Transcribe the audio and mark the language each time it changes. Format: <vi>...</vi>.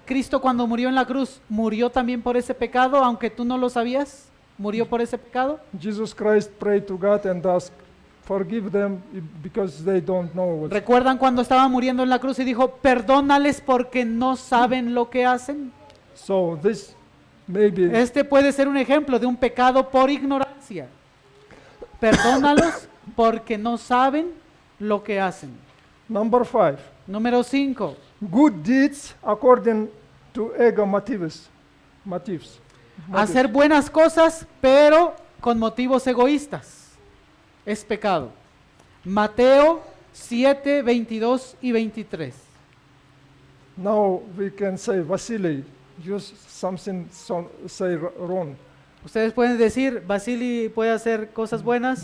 <es>¿Cristo cuando murió en la cruz murió también por ese pecado, aunque tú no lo sabías? ¿Murió por ese pecado?</es> <en>Jesus Christ prayed to God and asked, forgive them because they don't know what.</en> <es>¿Recuerdan cuando estaba muriendo en la cruz y dijo, perdónales porque no saben lo que hacen?</es> <en>So this maybe</en> <es>Este puede ser un ejemplo de un pecado por ignorancia. Perdónalos porque no saben lo que hacen.</es> <en>number 5.</en> <es>Número 5.</es> <en>Good deeds according to ego motives.</en> <es>Hacer buenas cosas, pero con motivos egoístas. Es pecado. Mateo 7, 22 y 23.</es> <en>Now we can say, Vasily, you say wrong.</en> <es>Ustedes pueden decir, Vasily puede hacer cosas buenas,</es>